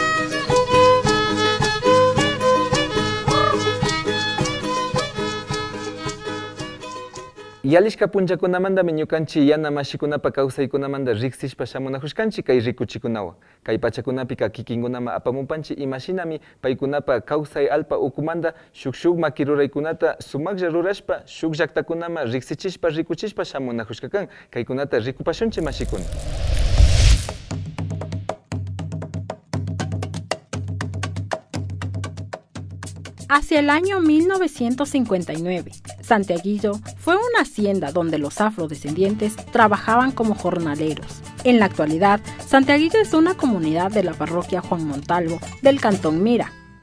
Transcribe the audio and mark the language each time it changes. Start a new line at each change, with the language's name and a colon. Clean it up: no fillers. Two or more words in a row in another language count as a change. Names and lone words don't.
Quechua: Yalishka punchakunamantami ñukanchik yana mashikunapa kawsaykunamanta riksishpa shamunahushkanchik kay rikuchikunawan. Kay pachakunapika kikinkunama apamupanchik imashinami paykunapa kawsay alpa ukumanta shuk maki ruraykunata sumaklla rurashpa shuk llaktakunama riksichishpa rikuchishpa shamunahushka kan. Kaykunata rikupashunchik mashikuna.
Spanish: Hacia el año 1959, Santiaguillo fue una hacienda donde los afrodescendientes trabajaban como jornaleros. En la actualidad, Santiaguillo es una comunidad de la parroquia Juan Montalvo del cantón Mira.